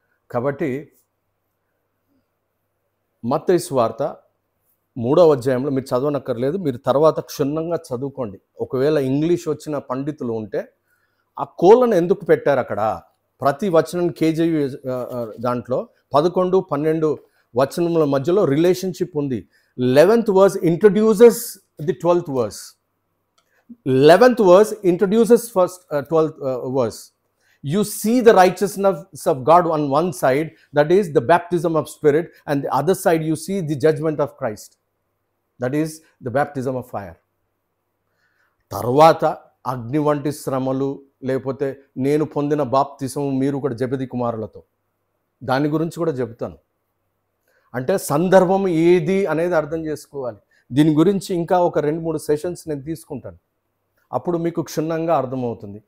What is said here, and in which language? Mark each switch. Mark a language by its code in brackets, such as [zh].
[te] కాబట్టి మత్తయి సువార్త 3వ అధ్యాయంలో మీరు చదవనక్కర్లేదు, మీరు తర్వాత క్షుణ్ణంగా చదువుకోండి. ఒకవేళ ఇంగ్లీష్ వచ్చిన పండితులు ఉంటే ఆ కోళ్ళను ఎందుకు పెట్టారు అక్కడ? ప్రతి వచనం కేజీవి దాంట్లో 11, 12 వచనముల మధ్యలో రిలేషన్షిప్ ఉంది. [en] 11th verse introduces the 12th verse. 11th verse introduces first 12th verse. You see the righteousness of God on one side, that is the baptism of spirit, and the other side you see the judgment of Christ, that is the baptism of fire. [te] తర్వాత అగ్ని వంటి శ్రమలు, లేకపోతే నేను పొందిన బాప్తిసము మీరు కూడా జెబెదీ కుమారులతో, దాని గురించి కూడా చెబుతాను. అంటే సందర్భం ఏది అనేది అర్థం చేసుకోవాలి. దీని గురించి ఇంకా ఒక 2-3 సెషన్స్ నేను తీసుకుంటాను, అప్పుడు మీకు క్షుణ్ణంగా అర్థమవుతుంది.